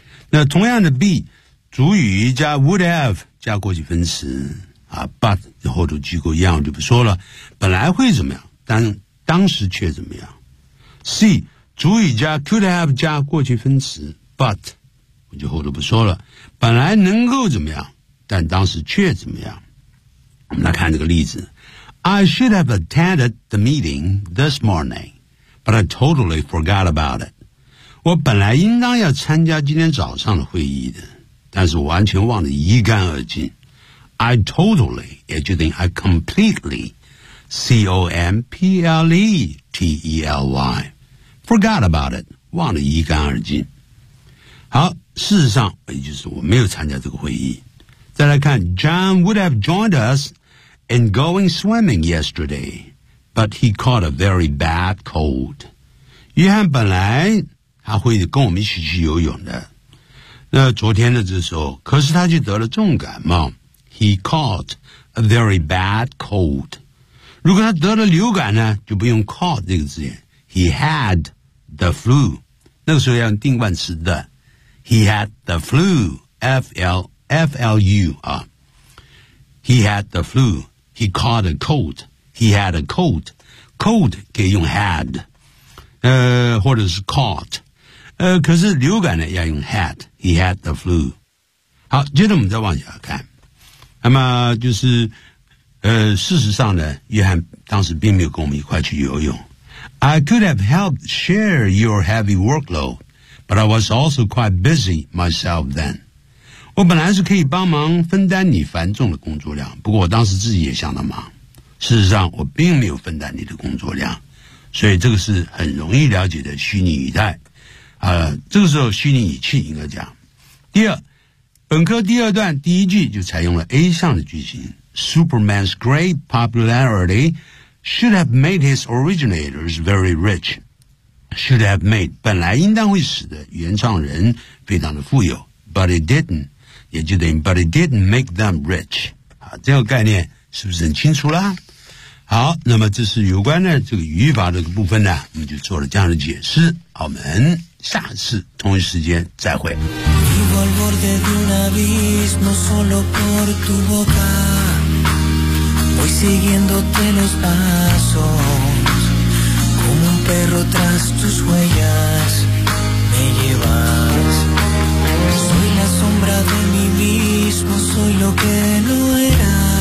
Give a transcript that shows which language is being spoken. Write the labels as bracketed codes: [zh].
[zh] 那同样的 be， 主语加 would have 加过去分词啊 ，but 后头句构一样，我就不说了。本来会怎么样，但当时却怎么样 ？C， 主语加 could have 加过去分词 ，but 我就后头不说了。本来能够怎么样，但当时却怎么样？我们来看这个例子 [en] ：I should have attended the meeting this morning, but I totally forgot about it。 [zh] 我本来应当要参加今天早上的会议的，但是我完全忘得一干二净。 [en] I totally, [zh] 也就等于 [en] I completely, C-O-M-P-L-E-T-E-L-Y, forgot about it, [zh] 忘得一干二净。好，事实上，也就是我没有参加这个会议。再来看 [en] ,John would have joined us in going swimming yesterday, but he caught a very bad cold. [zh] 约翰本来他会跟我们一起去游泳的。那昨天的这时候，可是他就得了重感冒。 [en] He caught a very bad cold. [zh] 如果他得了流感呢，就不用 caught 这个字眼。 [en] He had the flu. [zh] 那个时候要用定冠词的。 [en] He had the flu. F-L-F-L-U 啊。 He had the flu. He caught a cold. He had a cold. [zh] Cold 可以用 had， 或者是 caught， 可是流感呢要用 had。 [en] He had the flu. [zh] 好，接着我们再往下看。那么就是事实上呢，约翰当时并没有跟我们一块去游泳。 [en] I could have helped share your heavy workload, but I was also quite busy myself then. [zh] 我本来是可以帮忙分担你繁重的工作量，不过我当时自己也相当忙。事实上我并没有分担你的工作量。所以这个是很容易了解的虚拟语态。这个时候虚拟语气应该讲。第二，本科第二段第一句就采用了 A 项的句型 [en] Superman's great popularity should have made his originators very rich. Should have made [zh] 本来应当会使得原创人非常的富有 [en] But it didn't 也就等于 But it didn't make them rich [zh] 这个概念是不是很清楚啦？好，那么这是有关的这个语法这个部分呢，我们就做了这样的解释。我们下次同一时间再会。 [es] Al borde de un abismo solo por tu boca Voy siguiéndote los pasos Como un perro tras tus huellas Me llevas Soy la sombra de mí mismo Soy lo que no era